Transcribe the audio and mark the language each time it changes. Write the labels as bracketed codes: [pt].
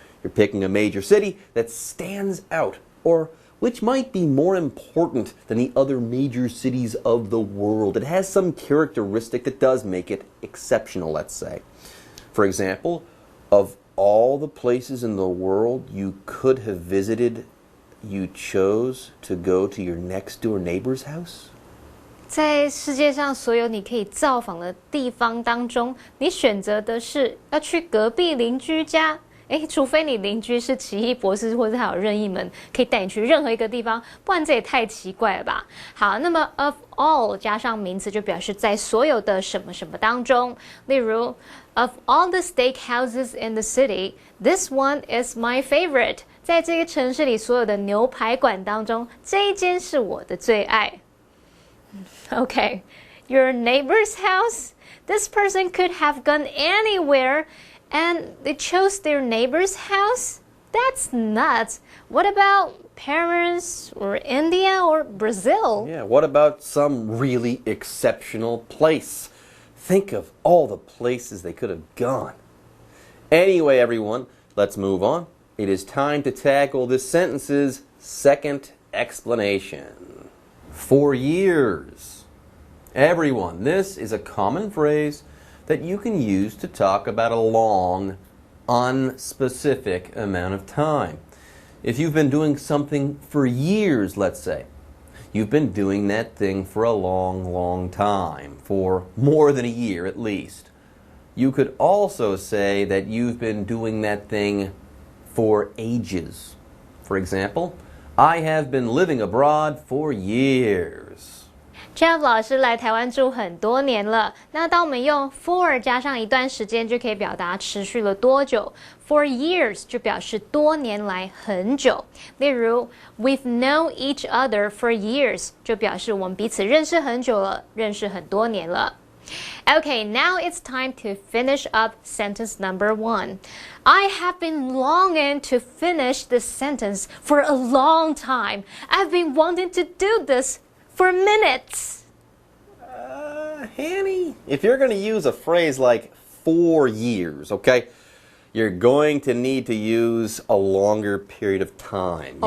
[en] You're picking a major city that stands out or which might be more important than the other major cities of the world. It has some characteristic that does make it exceptional, let's say. For example, of all the places in the world you could have visited, you chose to go to your next door neighbor's house? [zh] 在世界上所有你可以造访的地方当中，你选择的是要去隔壁邻居家。除非你邻居是奇异博士，或者他有任意门，可以带你去任何一个地方，不然这也太奇怪了吧。好，那么 of all 加上名词就表示在所有的什么什么当中。例如 [en] of all the steakhouses in the city, this one is my favorite. [zh] 在这个城市里所有的牛排馆当中，这一间是我的最爱。 [en] Okay, your neighbor's house? This person could have gone anywhere, and they chose their neighbor's house? That's nuts. What about Paris or India or Brazil? Yeah, what about some really exceptional place? Think of all the places they could have gone. Anyway, everyone, let's move on. It is time to tackle this sentence's second explanation. For years. Everyone, this is a common phrase that you can use to talk about a long, unspecific amount of time. If you've been doing something for years, let's say, you've been doing that thing for a long, long time, for more than a year at least. You could also say that you've been doing that thing for ages. For example, I have been living abroad for years. [zh] Jeff 老师来台湾住很多年了。那当我们用 for 加上一段时间，就可以表达持续了多久。 [en] For years [zh] 就表示多年来很久。例如 [en] We've known each other for years [zh] 就表示我们彼此认识很久了，认识很多年了。 [en] Okay, now it's time to finish up sentence number 1. I have been longing to finish this sentence for a long time. I've been wanting to do this for minutes. Hanny, if you're going to use a phrase like 4 years, okay, you're going to need to use a longer period of time.